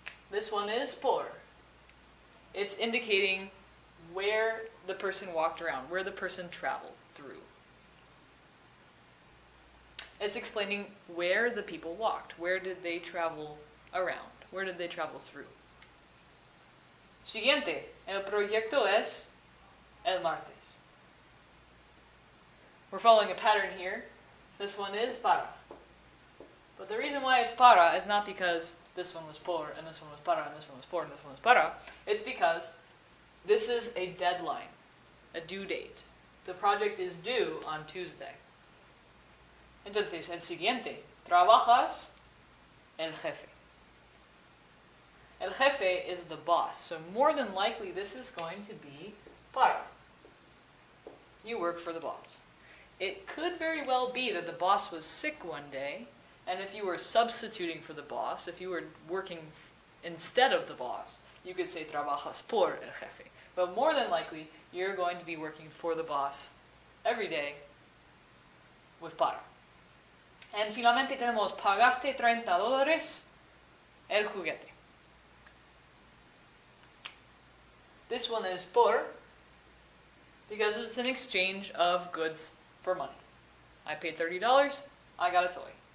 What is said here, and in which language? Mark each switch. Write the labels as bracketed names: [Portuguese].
[English] This one is por. It's indicating where the person walked around, where the person traveled through. It's explaining where the people walked. Where did they travel around? Where did they travel through? [Spanish] Siguiente. El proyecto es el martes. [English] We're following a pattern here. This one is para. But the reason why it's para is not because this one was por, and this one was para, and this one was por, and this one was para. It's because this is a deadline, a due date. The project is due on Tuesday. [Spanish] Entonces, el siguiente. Trabajas el jefe. [English] El jefe is the boss, so more than likely this is going to be para. You work for the boss. It could very well be that the boss was sick one day, and if you were substituting for the boss, if you were working instead of the boss, you could say [Spanish] trabajas por el jefe. [English] But more than likely, you're going to be working for the boss every day with para. [Spanish] And finalmente tenemos pagaste $30 el juguete. [English] This one is por because it's an exchange of goods for money. I paid $30, I got a toy.